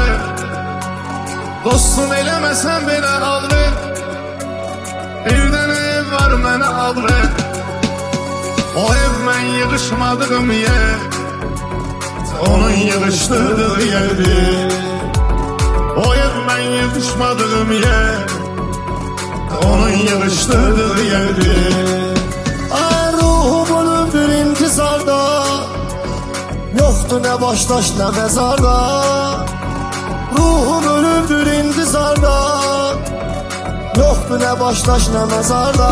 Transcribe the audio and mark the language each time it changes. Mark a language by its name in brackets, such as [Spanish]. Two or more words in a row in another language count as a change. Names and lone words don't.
[Azerbaijani] Dostum eləməsən belə aldı, bir dənə ev var mənə aldı. O ev mən yığışmadığım yer, onun yığışdırdığı yerdi. O ev mən yığışmadığım yer, onun yığışdırdığı yerdi. [Turkish] Ruhumun bir intizarda, yoktu ne baştaş ne mezarda. Ruhum ölümdür intizarda, yoktu ne baştaş ne mezarda.